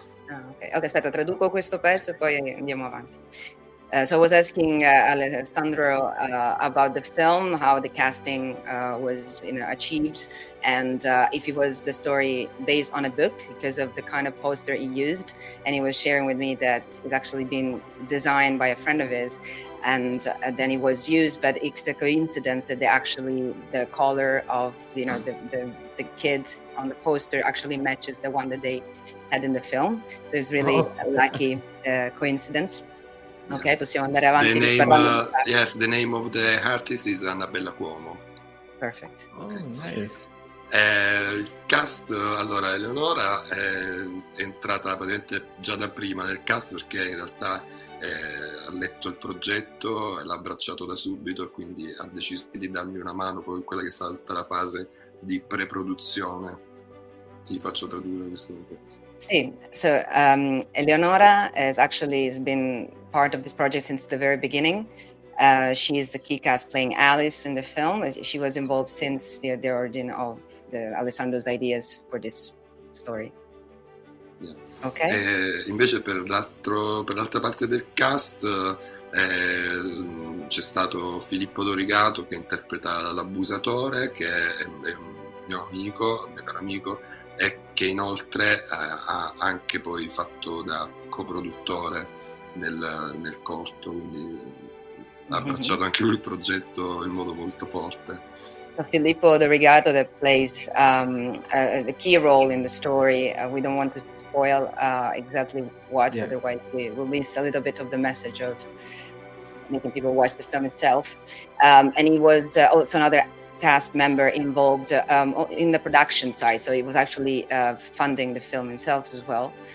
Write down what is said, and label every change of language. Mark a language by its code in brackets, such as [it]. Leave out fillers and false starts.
[it] Ok, aspetta, traduco questo pezzo e poi andiamo avanti. [en] So I was asking Alessandro about the film, how the casting was achieved, and if it was the story based on a book because of the kind of poster he used. And he was sharing with me that it's actually been designed by a friend of his, and then it was used. But it's a coincidence that the color of the kid on the poster actually matches the one that they had in the film. So it's really a lucky coincidence. [it] Ok, possiamo andare avanti. [en] The name of the artist is Annabella Cuomo. Perfect. Oh, nice. [it] Il cast, allora, Eleonora è entrata praticamente già da prima nel cast, perché in realtà ha letto il progetto e l'ha abbracciato da subito, e quindi ha deciso di darmi una mano poi in quella che è stata tutta la fase di pre-produzione. Ti faccio tradurre questo pezzo. [en] Sì, so Eleonora has been part of this project since the very beginning. She is the key cast playing Alice in the film. She was involved since the origin of Alessandro's ideas for this story. Yeah. Ok. [it] Invece per l'altra parte del cast c'è stato Filippo Dorigato, che interpreta l'abusatore, che è un mio caro amico, e che inoltre ha anche poi fatto da coproduttore nel corto, quindi ha abbracciato anche lui il progetto in modo molto forte. [en] So Filippo Dorigato that plays a key role in the story. We don't want to spoil exactly what, otherwise we will miss a little bit of the message of making people watch the film itself. And he was also another cast member involved in the production side, so he was actually funding the film himself as well.